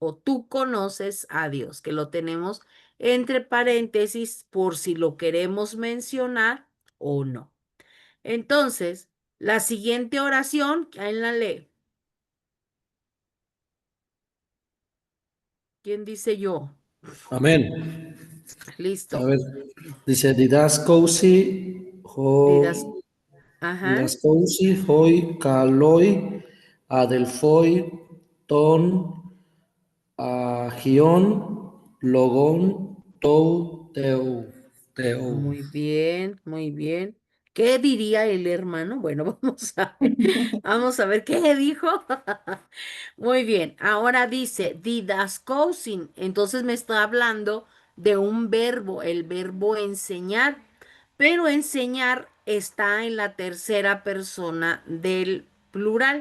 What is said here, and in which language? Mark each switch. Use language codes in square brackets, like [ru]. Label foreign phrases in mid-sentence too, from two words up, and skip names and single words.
[es] o tú conoces a Dios, que lo tenemos entre paréntesis por si lo queremos mencionar o no. Entonces, la siguiente oración, ¿quién la lee? ¿Quién dice yo? Amén. A Listo. ver, dice didascousi, Dirás, ho, ajá, [el] διδάσκουσι οἱ καλοὶ ἀδελφοὶ τὸν ἅγιον λόγον, τοῦ θεοῦ θεοῦ. [es] muy bien, muy bien. ¿Qué diría el hermano? Bueno, vamos a ver qué dijo. Muy bien, ahora dice didascosin, entonces me está hablando de un verbo, el verbo enseñar, pero enseñar está en la tercera persona del plural.